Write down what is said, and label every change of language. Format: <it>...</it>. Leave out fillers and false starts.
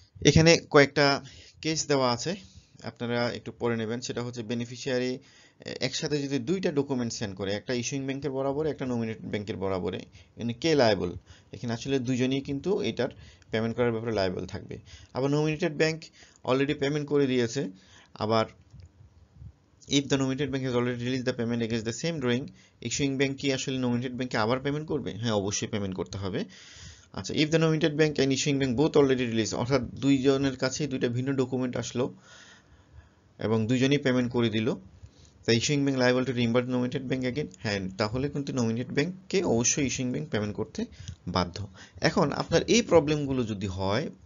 <bn>এখানে কয়েকটা কেস দেওয়া আছে, আপনারা একটু পড়ে নেবেন। সেটা হচ্ছে বেনিফিশিয়ারি একসাথে যদি দুইটা ডকুমেন্ট সেন্ড করে, একটা ইস্যুইং ব্যাংকের বরাবরে, একটা নমিনেটেড ব্যাংকের বরাবরে, এখানে কে লায়েবল? এখানে আসলে দুজনেই কিন্তু এটার পেমেন্ট করার ব্যাপারে লায়েবল থাকবে। আবার নমিনেটেড ব্যাংক অলরেডি পেমেন্ট করে দিয়েছে, আবার</bn> <en>if the nominated bank has already released the payment against the same drawing, issuing bank</en> <bn>কি আসলে nominated ব্যাংকে আবার পেমেন্ট করবে? হ্যাঁ, অবশ্যই পেমেন্ট করতে হবে। আচ্ছা,</bn> <en>if the nominated bank and issuing bank both already released,</en> <bn>অর্থাৎ দুইজনের কাছেই দুইটা ভিন্ন ডকুমেন্ট আসলো এবং দুইজনই পেমেন্ট করে দিল, তাই issuing bank liable two রিইম্বার্স nominated bank again? হ্যাঁ, তাহলে কিন্তু নমিনেটেড ব্যাংককে অবশ্যই ইস্যুইং ব্যাংক পেমেন্ট করতে বাধ্য। এখন আপনার এই প্রবলেমগুলো যদি হয়,</bn>